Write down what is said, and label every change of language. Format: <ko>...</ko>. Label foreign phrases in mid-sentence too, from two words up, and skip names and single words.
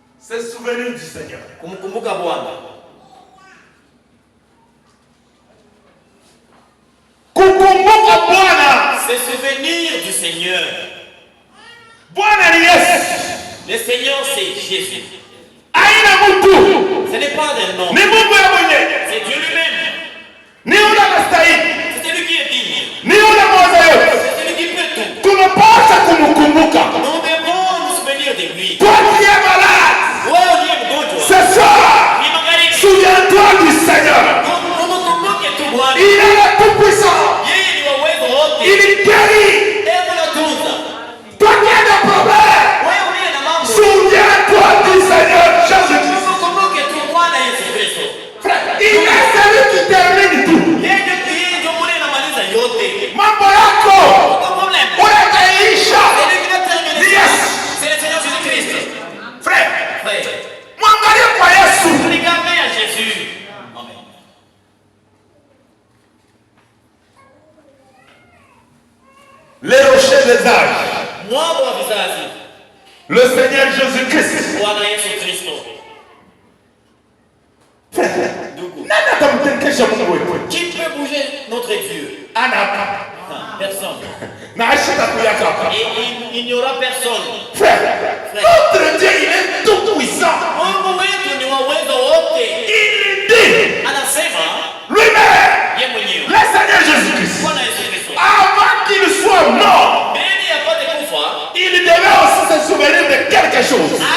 <fr>Se souvenir du Seigneur.</fr> <sw>Kumkumbuka Bwana. Kukumbuka Bwana.</sw> <fr>Se souvenir du Seigneur.</fr> <sw>Bwana ni Yesu.</sw> <fr>Le Seigneur c'est Jésus.</fr> <sw>Aina mtu.</sw> <fr>Ce n'est pas un nom.</fr> <sw>Ni Mungu ya mwenyewe.</sw> <fr>C'est Dieu lui-même.</fr> <sw>Ni yule anastahili.</sw> <fr>C'est celui qui est digne.</fr> <sw>Ni yule mweza yote.</sw> <fr>C'est celui qui peut tout.</fr> <sw>Tunapaswa kumkumbuka.</sw> <fr>Nous devons nous souvenir de lui. Toi qui es malade.</fr> <sw>Wewe uliye mgonjwa.</sw> <fr>Ce soir. Souviens-toi du Seigneur. Il est le tout-puissant. Il guérit. Toi qui as des problèmes. Souviens-toi du Seigneur Jésus-Christ. Frère, il est celui qui termine tout.</fr> <sw>Mambo yako. Unataisha. Yes.</sw> <fr>C'est le Seigneur Jésus-Christ. Frère.</fr> <sw>Mwangalie kwa Yesu.</sw> <fr>Regardez à Jésus. Amen. Les rochers des âges.</fr> <sw>Mwamba wa vizazi.</sw> <fr>Le Seigneur Jésus-Christ.</fr> <sw>Bwana Yesu Kristo. Nani atamtenkesha Mungu wetu?</sw> <fr>Qui peut bouger notre Dieu? Personne. Et il n'y aura personne. Frère, notre Dieu, il est tout puissant. Il dit lui-même, le Seigneur Jésus-Christ, avant qu'il soit mort, il devait aussi se souvenir de quelque chose.</fr>